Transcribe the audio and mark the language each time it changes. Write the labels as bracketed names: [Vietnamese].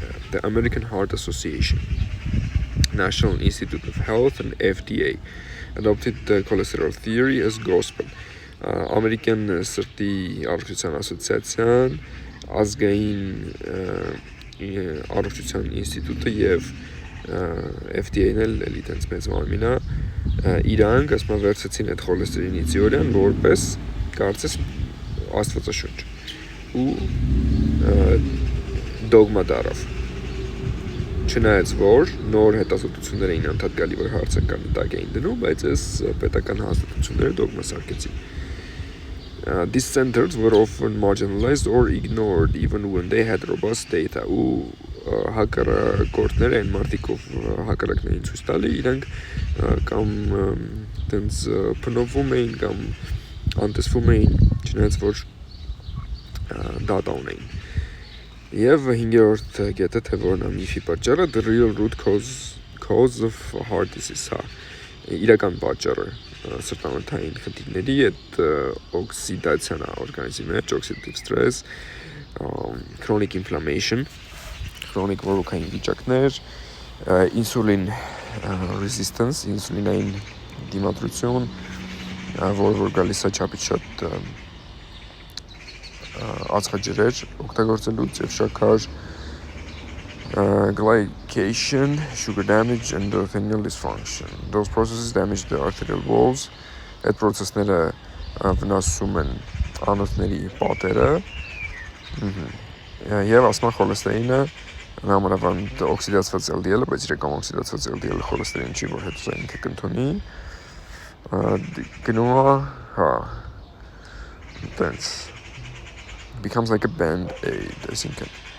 [English] The American Heart Association, National Institute of Health, and FDA adopted the cholesterol theory as gospel. [Armenian] American սրտի առողջության ասոցիացիան, ազգային առողջության ինստիտուտը եւ FDA-ն էլ էլիտենց մեծ մարմինա իրանք ասում վերցեցին այդ խոլեստերինի թեորիան որպես կարծես աստվածաշունչ ու դոգմա դարավ չնայած որ նոր հետազոտություններ էին անդադ գալի որ հարցականի տակ էին դնում բայց այս պետական հաստատությունները դոգմա սարքեցին. [English] These centers were often marginalized or ignored even when they had robust data. [Armenian] Ու հակառակորդներ են մարդիկով հակառակներին ցույց տալի, իրանք կամ տենց փնովում էին կամ անտեսվում էին, չնայած որ դատա ունեին. Եվ 5-րդ կետը թե որն է միֆի պատճառը, [English] the real root cause of heart disease, [Armenian] իրական պատճառը սրտանոթային խնդիրների այդ օքսիդացիան է օրգանիզմի մեջ, [English] oxidative stress, chronic inflammation, chronic [Armenian] բորբոքային վիճակներ, [English] insulin resistance, [Armenian] ինսուլինային դիմադրություն, որ գալիս է չափից շատ ածխաջրեր օգտագործելուց եւ շաքար, [English] glycation, sugar damage, and endothelial dysfunction. Those processes damage the arterial walls. [Armenian] Այդ process-ները վնասում են անոթների պատերը։ Եվ ասում են խոլեստերինը նամանավանդ օքսիդացված LDL-ը, բայց իրական օքսիդացված LDL-ը խոլեստերին չի, որ հետո ինքը կընդունի։ Gnoa, dance becomes like a band-aid, I think.